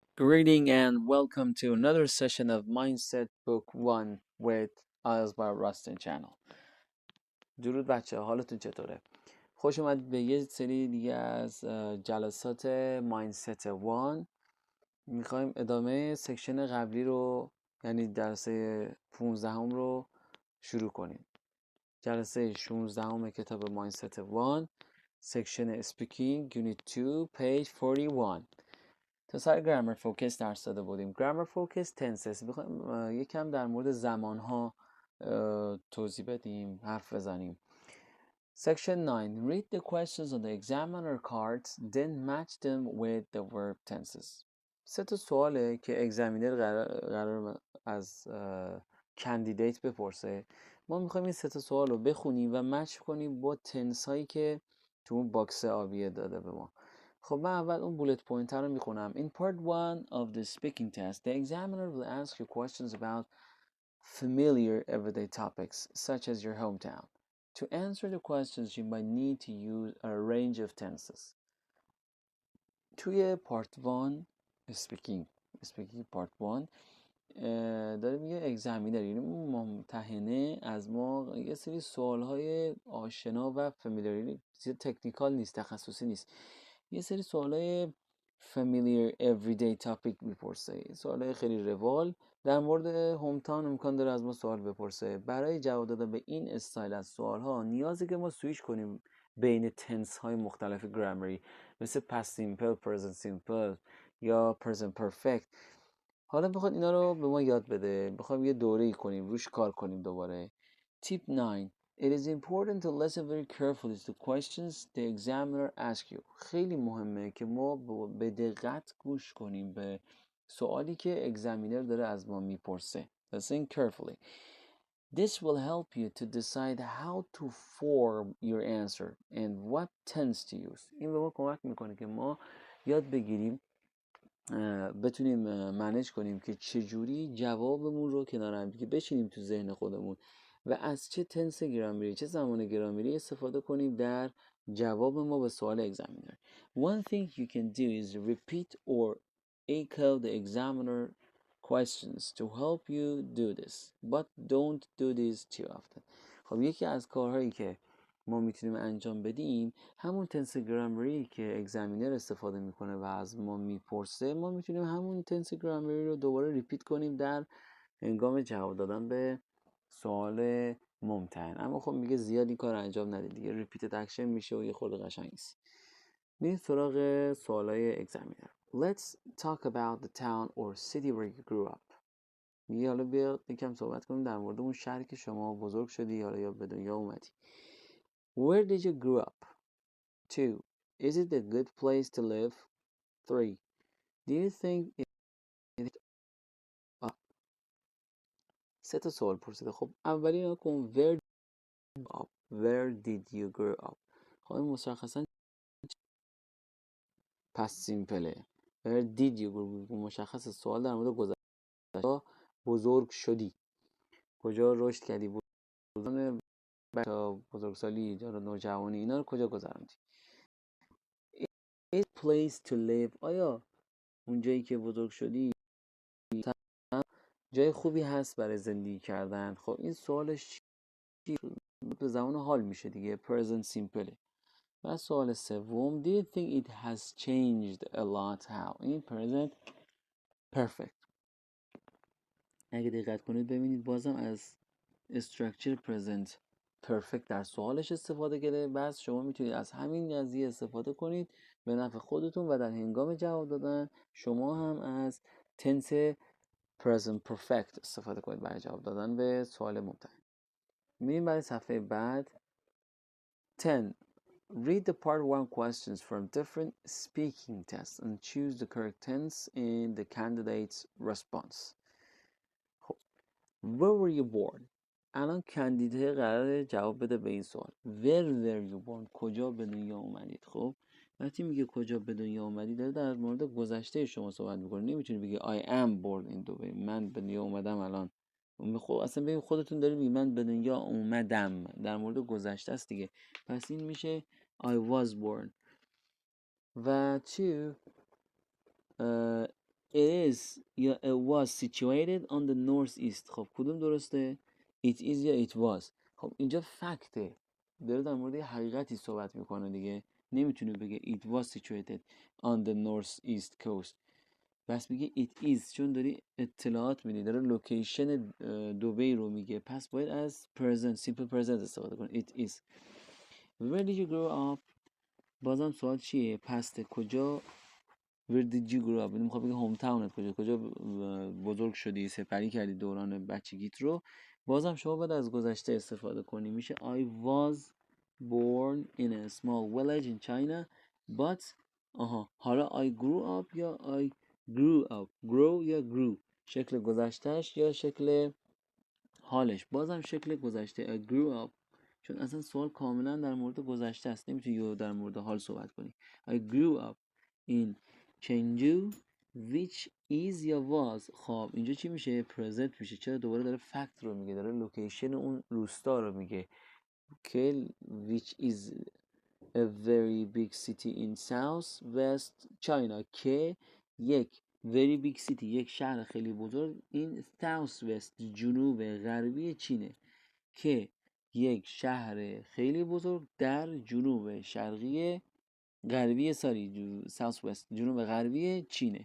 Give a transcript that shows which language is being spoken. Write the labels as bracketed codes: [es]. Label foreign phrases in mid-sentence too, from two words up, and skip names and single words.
[en] Greeting and welcome to another session of Mindset Book 1 with IELTS by Rustin channel. [fa] درود بچه ها، حالتون چطوره؟ خوش اومدید به یه سری دیگه از جلسات Mindset 1. میخوایم ادامه سکشن قبلی رو، یعنی جلسه 15 رو شروع کنیم. جلسه 16 کتاب Mindset 1 [en] section Speaking Unit 2 page 41. [fa] تا سر [en] grammar focus [fa] درس داده بودیم. [en] grammar focus tenses. [fa] میخوایم یکم در مورد زمانها توضیح بدیم، حرف بزنیم. [en] Section 9. Read the questions on the examiner cards, then match them with the verb tenses. [fa] 3 تا سواله که اگزامینر قرار از کاندیدیت بپرسه. ما میخوایم این 3 تا سوال رو بخونیم و مچ کنیم با تنس هایی که تو اون باکس آبیه داده به ما. خب من اول اون [en] bullet point [fa] رو میخونم. [en] In part 1 of the speaking test, the examiner will ask you questions about familiar everyday topics, such as your hometown. To answer the questions, you might need to use a range of tenses. [fa] توی [en] part 1 speaking part 1 [fa] داره میگه اگزامینر، یعنی ممتحنه از ما یه سری سوالهای آشنا و فامیلیار، چیز تکنیکال نیست، تخصصی نیست، یه سری سوالهای [en] familiar everyday topic [fa] میپرسه، سوالهای خیلی روال. در مورد هومتاون امکان داره از ما سوال بپرسه. برای جواب دادن به این استایل از سوالها نیازه که ما سویچ کنیم بین تنس های مختلف گرامری، مثل [en] past simple، present simple [fa] یا [en] present perfect. [fa] حالا بخواد اینا رو به ما یاد بده، بخوایم یه دوره‌ای کنیم، روش کار کنیم دوباره. [en] Tip 9. It is important to listen very carefully to questions the examiner asks you. [fa] خیلی مهمه که ما به دقت گوش کنیم به سوالی که اگزامینر داره از ما میپرسه. [en] Listen carefully. This will help you to decide how to form your answer and what tense to use. [fa] این به ما کمک میکنه که ما یاد بگیریم، بتونیم منیج کنیم که چجوری جوابمون رو کنار هم دیگه بچینیم تو ذهن خودمون و از چه تنس گرامری، چه زمان گرامری استفاده کنیم در جواب ما به سوال اگزامینر. [en] One thing you can do is repeat or echo the examiner questions to help you do this, but don't do this too often. [fa] خب یکی از کارهایی که ما میتونیم انجام بدیم همون تنس گرامری که اگزامینر استفاده میکنه و از ما میپرسه، ما میتونیم همون تنس گرامری رو دوباره ریپیت کنیم در هنگام جواب دادن به سوال ممتحن. اما خب میگه زیاد این کار انجام ندید دیگه، [en] repeated action [fa] میشه و یه خورده قشنگ نیست. میریم سراغ سوالای اگزامینر. [en] Let's talk about the town or city where you grew up. [fa] میگه حالا بیا یکم صحبت کنیم در مورد اون شهری که شما بزرگ شدی حالا یا به دنیا اومدی. [en] Where did you grow up? 2. Is it a good place to live? 3. Do you think it up? [fa] 3 تا سوال پرسیده. خب اولی رو کن. [en] Where did you grow up? [fa] خب این مشخصا [en] past simple. Where did you grow up؟ [fa] مشخص سوال در مورد گذشته. بزرگ شدی، کجا رشد کردی، بزرگسالی، نوجوانی، اینا رو کجا گذروندی. [en] Is place to live، [fa] آیا اون جایی که بزرگ شدی جای خوبی هست برای زندگی کردن؟ خب این سوالش به زمان حال میشه دیگه، [en] present simple. [fa] و سوال سوم، [en] do you think it has changed a lot how؟ [fa] این [en] present perfect. [fa] اگه دقت کنید ببینید بازم از [en] structure present perfect [fa] در سوالش استفاده کرده. بس شما میتونید از همین قضیه استفاده کنید به نفع خودتون و در هنگام جواب دادن شما هم از تنس [en] present perfect [fa] استفاده کنید برای جواب دادن به سوال ممتحن. میریم برای صفحه بعد. 10. [en] Read the part 1 questions from different speaking tests and choose the correct tense in the candidate's response. خب where were you born؟ [fa] الان کاندیده قراره جواب بده به این سوال. [en] Where were you born؟ [fa] کجا به دنیا اومدید؟ خب وقتی میگه کجا به دنیا اومدی داره در مورد گذشته شما صحبت میکنه. نمیتونی بگی [en] I am born in Dubai، [fa] من به دنیا اومدم الان. خب اصلا ببین خودتون دارید میگید من به دنیا اومدم، در مورد گذشته است دیگه. پس این میشه [en] I was born. و 2 it is یا it was situated on the northeast. [fa] خب کدوم درسته؟ [en] it is [fa] یا [en] it was. [fa] خب اینجا فکته، داره در مورد حقیقتی صحبت میکنه دیگه، نمیتونه بگه [en] it was situated on the northeast coast، [fa] بس میگه [en] it is [fa] چون داری اطلاعات میدی، داره لوکیشن دبی رو میگه، پس باید از [en] present simple present [fa] استفاده کنه. [en] it is. where did you grow up. [fa] بازم سوال چیه؟ پسته کجا. [en] where did you grow up، [fa] میخواد بگه هوم تاونت کجا بزرگ شدی، سپری کردی دوران بچگیت رو. بازم شما باید از گذشته استفاده کنی، میشه [en] I was born in a small village in China but حالا I grew up یا I grew up. [fa] grow یا grew، شکل گذشتهش یا شکل حالش. بازم شکل گذشته [en] I grew up، [fa] چون اصلا سوال کاملا در مورد گذشته است، نمیتونی در مورد حال صحبت کنی. [en] I grew up in Chengdu which is یا was. [fa] خب اینجا چی میشه؟ present میشه. چرا؟ دوباره داره فکت رو میگه، داره لوکیشن اون روستا رو میگه که [en] which is a very big city in south west China، [fa] که یک [en] very big city [fa] یک شهر خیلی بزرگ این [en] south west [fa] جنوب غربی چینه، که یک شهر خیلی بزرگ در جنوب شرقی غربی [en] south west [fa] جنوب غربی چینه.